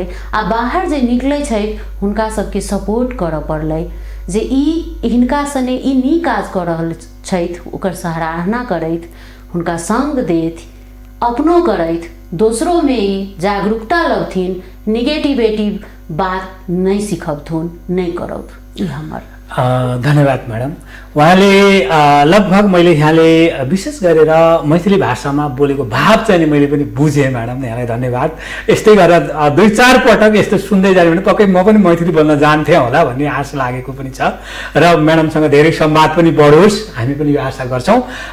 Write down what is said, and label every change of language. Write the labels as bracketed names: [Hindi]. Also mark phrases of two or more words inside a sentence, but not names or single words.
[Maithili] आ बाहर जे निकलै छै हुनका सबके सपोर्ट करऽ पड़लै जे ई हिनका सने ई नीक काज कऽ रहल छथि, ओकर सराहना करैत, हुनका संग दैत, अपनो करैत, दोसरो में ई जागरूकता लबथिन, निगेटिविटी बात नहीं सिखबथुन, नहीं करब। ई हमर [Nepali] धन्यवाद म्याडम। उहाँले लगभग मैले यहाँले विशेष गरेर मैथिली भाषामा बोलेको भाव चाहिँ मैले पनि बुझेँ म्याडम, यहाँलाई धन्यवाद। यस्तै गरेर 2-4 पटक यस्तो सुन्दै जाने भने पक्कै म पनि मैथिली बोल्न जान्थेँ होला भन्ने आशा लागेको पनि छ र म्याडमसँग धेरै संवाद पनि बढोस्, हामी पनि यो आशा गर्छौँ।